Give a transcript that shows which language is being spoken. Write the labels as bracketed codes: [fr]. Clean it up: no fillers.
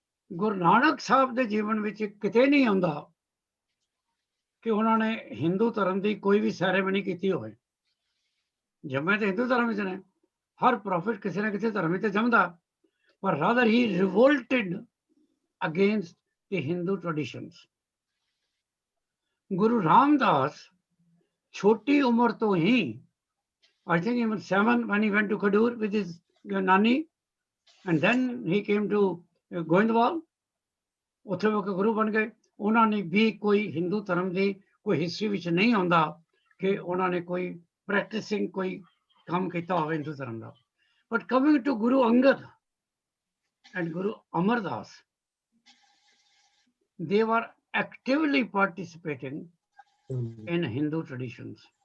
[pa] ਗੁਰੂ ਨਾਨਕ ਸਾਹਿਬ ਦੇ ਜੀਵਨ ਵਿੱਚ ਕਿਤੇ ਨਹੀਂ ਆਉਂਦਾ ਕਿ ਉਹਨਾਂ ਨੇ ਹਿੰਦੂ ਧਰਮ ਦੀ ਕੋਈ ਵੀ ਸੈਰੇਮਨੀ ਕੀਤੀ ਹੋਵੇ। ਜੰਮੇ ਤੇ ਹਿੰਦੂ ਧਰਮ ਵਿੱਚ ਨੇ, ਹਰ ਪ੍ਰੋਫਿਟ ਕਿਸੇ ਨਾ ਕਿਸੇ ਧਰਮ ਵਿੱਚ ਜੰਮਦਾ, ਪਰ [en] Rather he revolted against the Hindu traditions। [pa] Guru Ramdas ਛੋਟੀ ਉਮਰ ਤੋਂ ਹੀ, [en] I think he was 7 when he went to Khadur with his nani and then he came to Goindwal, [pa] ਉੱਥੇ ਉਹ ਗੁਰੂ ਬਣ ਗਏ। ਉਹਨਾਂ ਨੇ ਵੀ ਕੋਈ ਹਿੰਦੂ ਧਰਮ ਦੀ ਕੋਈ ਹਿਸਟਰੀ ਵਿੱਚ ਨਹੀਂ ਆਉਂਦਾ ਕਿ ਉਹਨਾਂ ਨੇ ਕੋਈ ਪ੍ਰੈਕਟਿਸਿੰਗ ਕੋਈ ਕੰਮ ਕੀਤਾ ਹੋਵੇ ਹਿੰਦੂ ਧਰਮ ਦਾ। [en] But coming to Guru Angad and Guru Amardas, they were actively participating in Hindu traditions.